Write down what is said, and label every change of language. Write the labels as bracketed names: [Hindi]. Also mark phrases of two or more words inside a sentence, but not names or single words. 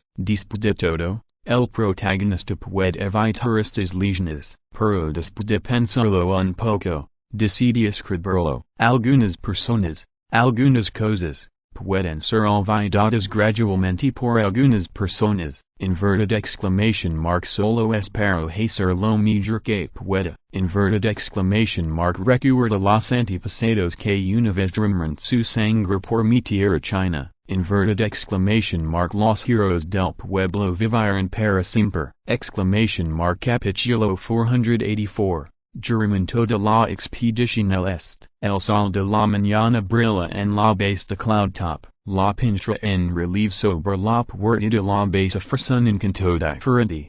[Spanish] Después de todo, el protagonista puede evitar estas lesiones, pero después de pensarlo un poco, decide escribirlo. Algunas personas, algunas cosas, pueden ser olvidadas gradualmente por algunas personas. [English] Inverted exclamation mark [Spanish] solo espero hacer lo mejor que pueda. [English] Inverted exclamation mark [Spanish] recuerda los antepasados que una vez derramaron su sangre por mi tierra China. [English] Inverted exclamation mark [Spanish] los heroes del pueblo vivieron para siempre. [English] Exclamation mark capítulo 484. [Spanish] Juramento de la expedición al este. El sol de la mañana brilla en la base de [English] cloud top. [Spanish] La pintura en relieve sobre la puerta de la base ofrece un encanto diferente.